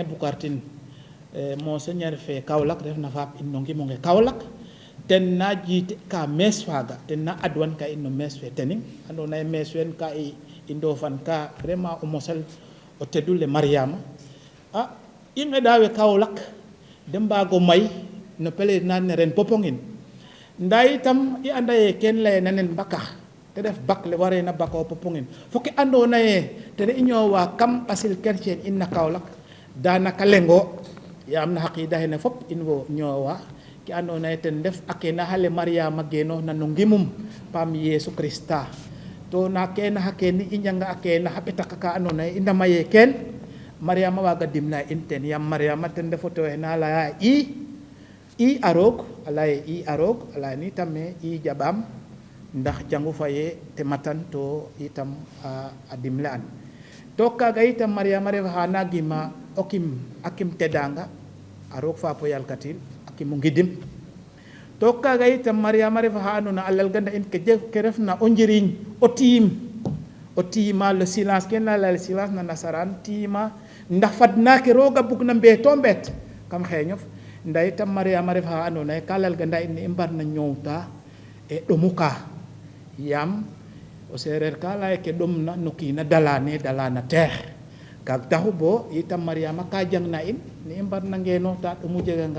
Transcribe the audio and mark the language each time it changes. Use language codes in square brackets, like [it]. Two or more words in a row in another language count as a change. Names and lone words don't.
[srr] Boucar Tine monseigneur fe Kaolack ref na faap in no ngimonge Kaolack ten na jiite ka mees faaga ten na adwan ka in no mees fe Tening andona ye mees fen ka i ndofan ka vraiment o mosel o tedule Mariama a i ngeɗa we Kaolack de mbaago may no pèlerinage ne ren Popenguine nda itam i anda ye ken layena nen mbakax te ref bak le warena bako Popenguine fo ke andona ye ten i ñoowa kam ɓasil chrétien in na Kaolack danaka lengo yaam na xaqida xene fop in wo ñoowa ki andona ten def akena hale Mariama geno na ngimum pam Yesu Krista to na kena hakeni injanga akena habetaka ka andona inda maye ken Mariama waga dimna inten yam Mariama ten defoto na la i arog ala ni tame i jabam ndax jangu faye te matan to itam a dimlaan to kaga itam Mariama ref hana gima akim tedanga arog fa po yalkatil akim ngidim to kaga itam Mariama ref hanuna alal ganda in ke refna o njiriñ o tiima [fr] le silence [srr] ken la [fr] le silence [srr] na nasaran tiima ndax fadna ke roga bugna mbeto mbet kam xeñof nda itam Mariama ref ha andona ye kalal ganda in mbarna ñowta e ɗomuka yam o sereer ka leye ke ɗomna no kiina dalana teex kag taxu bo itam Mariama ka jangna in ne i mbarna ngenooxta ɗomu jeganga